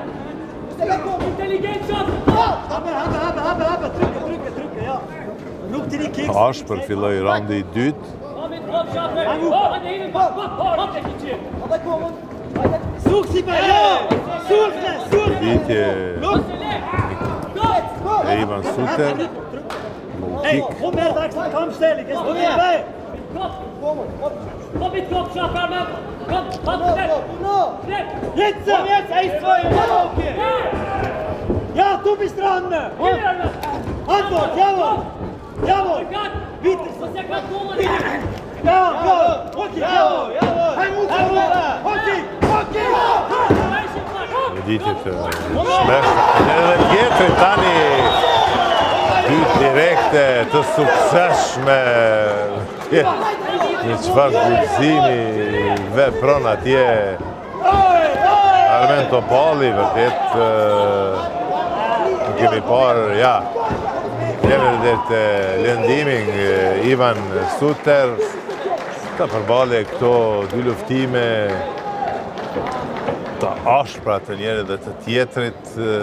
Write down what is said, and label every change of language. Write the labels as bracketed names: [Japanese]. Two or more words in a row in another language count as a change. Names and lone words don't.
[Albanian] Ashpër filloj raundi i dytë. Goditje e Ivan Suter. Kick. [German] Ja, tu bist dran! Antwort, jawohl! Jawohl! Bitte! Ja, okej, jawohl! Hij moet okej! [Albanian] Goditje të shmeshme. Edhe tjetër tani dy direkte të sukseshme. Në çfarë guximi vepron atje Armen Topalli, vërtet kemi parë, ja, vërtet lëndimin Ivan Suter ka përballë këto dy luftime të ashpra të njëri dhe të tjetrit.